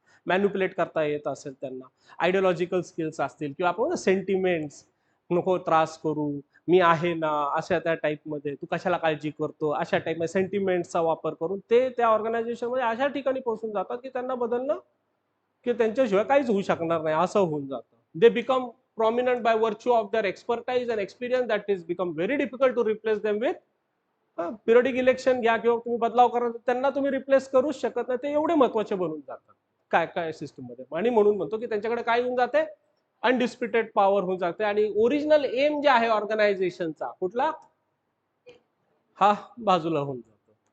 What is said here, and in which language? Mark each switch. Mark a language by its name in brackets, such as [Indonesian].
[Marathi] Manipulate करता येत असेल त्यांना. आयडिओलॉजिकल स्किल्स असतील किंवा आपण सेंटिमेंट्स, नको त्रास करू, मी आहे ना, अशा त्या टाईपमध्ये, तू कशाला काळजी करतो, अशा टाईपमध्ये सेंटिमेंटचा वापर करून ते त्या ऑर्गनायझेशनमध्ये अशा ठिकाणी पोहोचून जातात की त्यांना बदलणं की त्यांच्याशिवाय काहीच होऊ शकणार नाही असं होऊन जातं. [English] They become prominent by virtue of their expertise and experience that is become very difficult to replace them with. [Marathi] Periodic election घ्या किंवा तुम्ही बदलाव करा, त्यांना तुम्ही रिप्लेस करूच शकत नाही. ते एवढे महत्वाचे बनून जातात काय काय सिस्टम मध्ये. आणि म्हणून म्हणतो की त्यांच्याकडे काय होऊन जाते, अनडिस्प्युटेड पॉवर होऊन जाते. आणि ओरिजिनल एम जे आहे ऑर्गनायझेशनचा कुठला, हा बाजूला होऊन जातो.